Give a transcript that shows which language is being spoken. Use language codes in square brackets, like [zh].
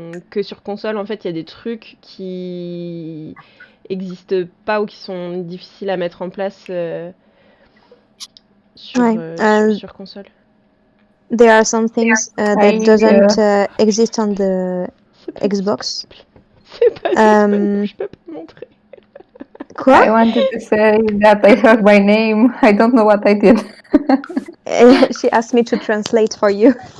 [fr] que sur console, en fait, il y a des trucs qui... existent pas ou qui sont difficiles à mettre en place sur, Ouais, sur console. [en] there are some things that doesn't exist on the [fr] C'est pas [en] Xbox. [fr] C'est pas disponible, je peux pas le montrer. Quoi? [en] I wanted to say that I heard my name. I don't know what I did. She asked me to translate for you.